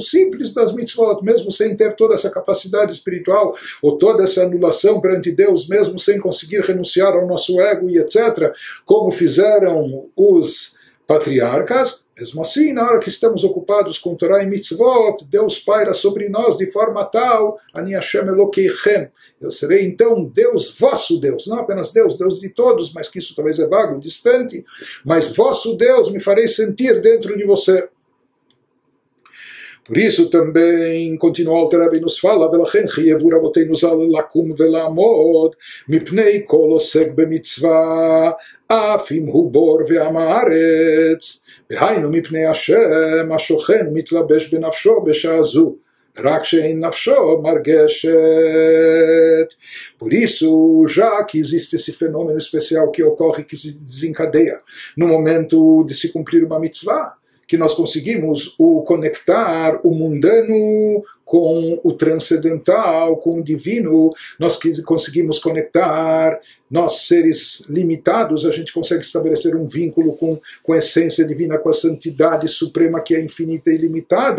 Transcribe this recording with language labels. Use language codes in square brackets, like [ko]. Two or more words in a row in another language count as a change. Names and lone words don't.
[pt] simples das mitzvot, mesmo sem ter toda essa capacidade espiritual, ou toda essa anulação perante Deus, mesmo sem conseguir renunciar ao nosso ego e etc., como fizeram os patriarcas, mesmo assim, na hora que estamos ocupados com Torá e Mitzvot, Deus paira sobre nós de forma tal, [he] אני השם אלוקיכם, [pt] eu serei então Deus, vosso Deus, não apenas Deus, Deus de todos, mas que isso talvez é vago, distante, mas vosso Deus me farei sentir dentro de você. Por isso também, continua o Alter Rebbe nos fala, [he] ולכן חייבו רבותינו ז"ל לקום ולעמוד מפני כל עוסק במצווה, אף אם הוא בור ועם הארץ, והיינו מפני השם השוכן ומתלבש בנפשו בשעה זו, רק שאין נפשו מרגשת. [pt] Por isso, já que existe esse fenômeno especial que ocorre, que se desencadeia no momento de se cumprir uma mitzvah, que nós conseguimos conectar o mundano com o transcendental, com o divino, nós conseguimos conectar, nós seres limitados, a gente consegue estabelecer um vínculo com a essência divina, com a santidade suprema que é infinita e ilimitada.